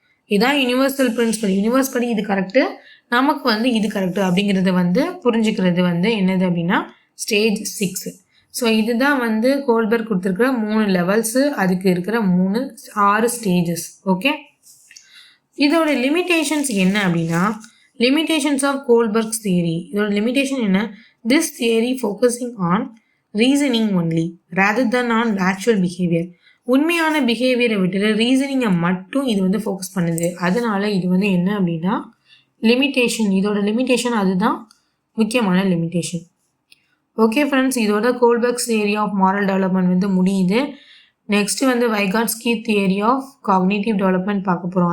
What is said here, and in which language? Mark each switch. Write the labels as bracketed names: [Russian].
[Tamil] இதுதான் universal principal, universe படி இது கரெக்டு, நமக்கு வந்து இது கரெக்டு அப்படிங்கிறத வந்து புரிஞ்சுக்கிறது வந்து என்னது அப்படின்னா ஸ்டேஜ் 6. ஸோ இதுதான் வந்து கோல்பர்க் கொடுத்துருக்கிற 3 லெவல்ஸு, அதுக்கு இருக்கிற 6 ஸ்டேஜஸ். ஓகே, இதோட லிமிட்டேஷன்ஸ் என்ன அப்படின்னா [English] limitations of Kohlberg's theory. [Tamil] இதோட லிமிட்டேஷன் என்ன? [English] This theory focusing on reasoning only rather than on actual behavior. [Tamil] உண்மையான பிஹேவியரை விட்டு ரீசனிங்கை மட்டும் இது வந்து ஃபோக்கஸ் பண்ணுது. அதனால இது வந்து என்ன அப்படின்னா லிமிட்டேஷன், இதோட லிமிட்டேஷன் அதுதான் முக்கியமான லிமிட்டேஷன். ஓகே ஃப்ரெண்ட்ஸ், இதோட கோல்பர்க்ஸ் தியரி ஆஃப் மாரல் டெவலப்மெண்ட் வந்து முடியுது. நெக்ஸ்ட்டு வந்து வைகாட்ஸ்கி தியரி ஆஃப் காக்னேட்டிவ் டெவலப்மெண்ட் பார்க்க போகிறோம்.